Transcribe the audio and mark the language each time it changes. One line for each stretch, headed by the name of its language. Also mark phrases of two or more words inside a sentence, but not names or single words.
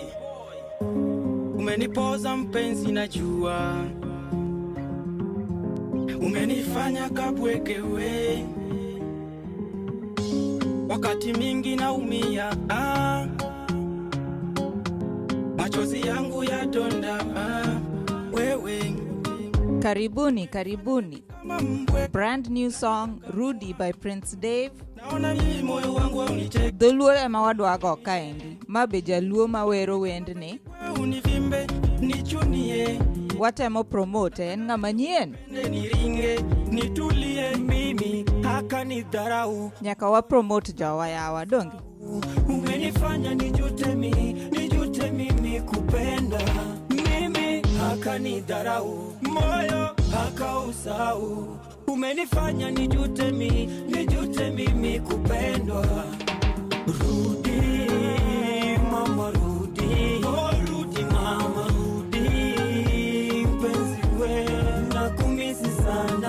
Swahili: Umenipoza mpenzi najua, umenifanya kabwekewe, wakati mingi naumia, machozi yangu ya donda, wewe. Karibuni, karibuni.
English: Brand new song, Rudy by Prince Dave.
Swahili: Naona mimi moyo wangu unicheke.
Luo (Kenya and Tanzania): Dholuo ema wadwago kaendi. Mabeja luo mawero wendni.
Swahili: Univimbe, nichunie.
Luo (Kenya and Tanzania): Watemo promote en ng'ama nyien.
Swahili: Niringe, nitulie. Mimi akanidharau,
Luo (Kenya and Tanzania): Nyaka wa promote jawa yawa dongi.
Swahili: umenifanya nijute mimi kupenda. Mimi akanidharau, moyo akausahau. Umenifanya nijute mimi kupendwa. Rudi mama, rudi, oh rudi mama, rudi mpenzi we, nakumisi sana.